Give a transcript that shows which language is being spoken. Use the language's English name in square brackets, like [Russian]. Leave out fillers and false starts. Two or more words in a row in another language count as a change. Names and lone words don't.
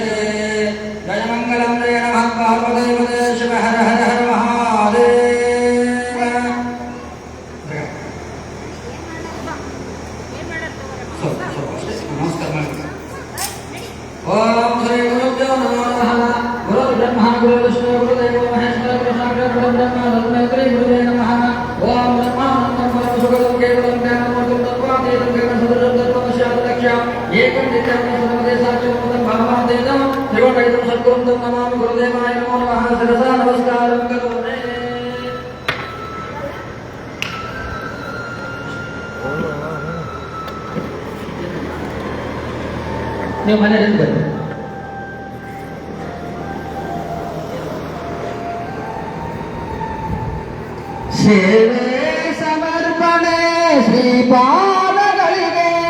[Sanskrit] ಜಯ ಮಂಗಲಂ ಜಯ ನಮಃ ಪಾರ್ವದೇವದೇ ಶಿವ ಹರ ಹರ ಹರ ಮಹಾದೇವ. [Kannada] ನಮಸ್ಕಾರ ಮಾಡಿ. [Sanskrit] ಓಂ ಶ್ರೀ ಗುರುಭ್ಯೋ ನಮಃ. ಗುರು ಬ್ರಹ್ಮ ಗುರು ವಿಷ್ಣು ಗುರುದೇವೋ ಮಹೇಶ್ವರ ಗುರು ಸಾಕ್ಷಾತ್ ಪರಬ್ರಹ್ಮ ತಸ್ಮೈ ಶ್ರೀ ಗುರುವೇ ನಮಃ. ಓಂ ಬ್ರಹ್ಮಾನಂದಂ ಪರಮ ಸುಖದಂ ಕೇವಲಂ ಜ್ಞಾನಮೂರ್ತಿಂ ತತ್ವಾತೀತಂ ಗಗನ ಸದೃಶಂ ತತ್ವಮಸ್ಯಾದಲಕ್ಷ್ಯಂ ಏಕಂ ನಿತ್ಯಂ ಸರ್ವದೇ ಸಾಕ್ಷಿಮೂರ್ತಿಂ ಭಾವಾತೀತಂ ತ್ರಿಗುಣರಹಿತಂ ಸದ್ಗುರುಂ ತಂ ನಮಾಮಿ. ಗುರುದೇವಾಯ ನಮೋ ನಮಃ. ಶಿರಸಾ ನಮಸ್ಕಾರಂ ಕರೋಮಿ. [Kannada] ನೀವು ಮನೆಯಲ್ಲಿ ಬರ್ರಿ. ಸೇವೆ ಸಮರ್ಪಣೆ ಶ್ರೀಪಾದಗಳಿಗೆ.